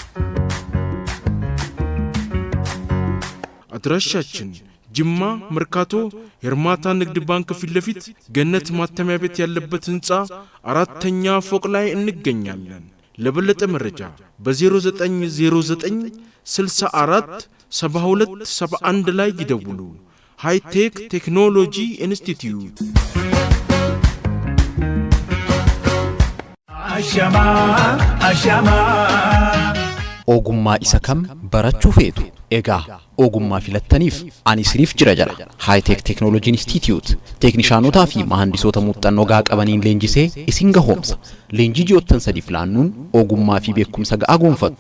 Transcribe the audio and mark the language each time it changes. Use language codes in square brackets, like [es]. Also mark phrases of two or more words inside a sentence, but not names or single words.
[am] አድራሻችን ጅማ መርካቶ የርማታ ንግድ ባንክ ፊት ለፊት ገነት ማተሚያ ቤት ያለበት ህንጻ 4ኛ ፎቅ ላይ እንገኛለን። ለበለጠ መረጃ በ0909 64 72 71 ላይ ይደውሉ። ሃይቴክ ቴክኖሎጂ ኢንስቲትዩት። አሻማ [om] ogummaa isa kam barachuu feetu egaa ogummaa filattaniif ani isiniif jira High-Tech Technology Institute teeknishaanotaa fi mahandisoota muuxannoo gaa qabaniin leenjisee isin gahoomsa. Leenjii ji'oottan sadiif laannuun ogummaa fi beekumsa ga'aa gonfattu.